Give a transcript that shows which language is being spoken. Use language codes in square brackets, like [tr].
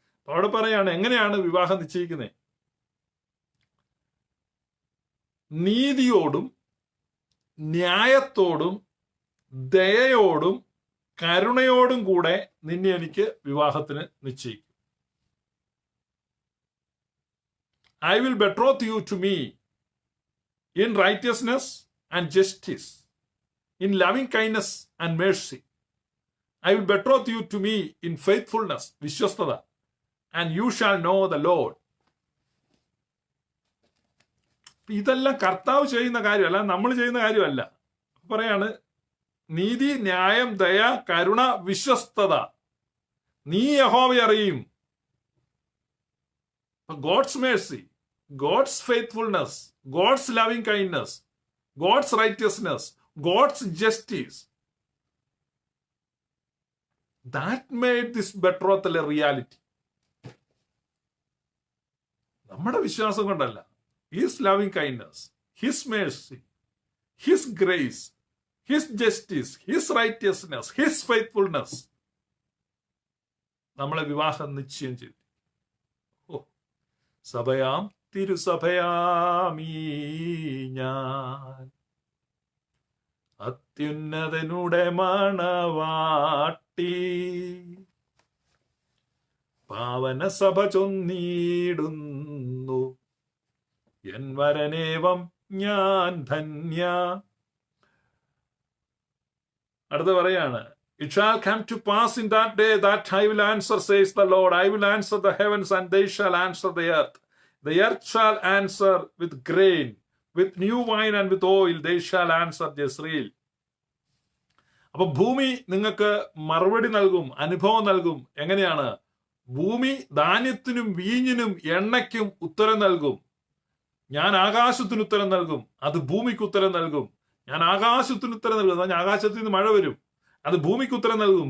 [ml] അപ്പൊ അവിടെ പറയാണ് എങ്ങനെയാണ് വിവാഹം നിശ്ചയിക്കുന്നത്? നീതിയോടും ന്യായത്തോടും ദയയോടും കരുണയോടും കൂടെ നിന്നെ എനിക്ക് വിവാഹത്തിന് നിശ്ചയിക്കും. [en] I will betroth you to me in righteousness and justice, in loving kindness and mercy. I will betroth you to me in faithfulness, വിശ്വസ്തത, and you shall know the Lord. [ml] ഇതെല്ലാം കർത്താവ് ചെയ്യുന്ന കാര്യമല്ല, നമ്മൾ ചെയ്യുന്ന കാര്യമല്ല. പറയാണ് നീതി, ന്യായം, ദയ, കരുണ, വിശ്വസ്തത. നീ യഹോവയെ അറിയും. [en] God's mercy, God's faithfulness, God's loving kindness, God's righteousness, God's justice. That made this betrothal a reality. [ml] നമ്മുടെ വിശ്വാസം കൊണ്ടല്ല. [en] His loving kindness, His mercy, His grace, His justice, His righteousness, His faithfulness [ml] നമ്മളെ വിവാഹം നിശ്ചയം ചെയ്തു. സഭയാം തിരുസഭയാമീ ഞാൻ, അത്യുന്നതനുടെ മണവാട്ടി, പാവന സഭ ചൊന്നിടുന്നു, എൻ വരനേവം ഞാൻ ധന്യ. അടുത്ത പറയാണ്, [en] It shall come to pass in that day that I will answer, says the Lord. I will answer the heavens, and they shall answer the earth. The earth shall answer with grain, with new wine, and with oil. They shall answer Jezreel. [ml] അപ്പൊ ഭൂമി നിങ്ങൾക്ക് മറുപടി നൽകും, അനുഭവം നൽകും. എങ്ങനെയാണ്? ഭൂമി ധാന്യത്തിനും വീഞ്ഞിനും എണ്ണയ്ക്കും ഉത്തരം നൽകും. ഞാൻ ആകാശത്തിന് ഉത്തരം നൽകും, അത് ഭൂമിക്ക് ഉത്തരം നൽകും. ഞാൻ ആകാശത്തിന് ഉത്തരം നൽകും. ഞാൻ ആകാശത്തിൽ നിന്ന് മഴ വരും, അത് ഭൂമിക്ക് ഉത്തരം നൽകും.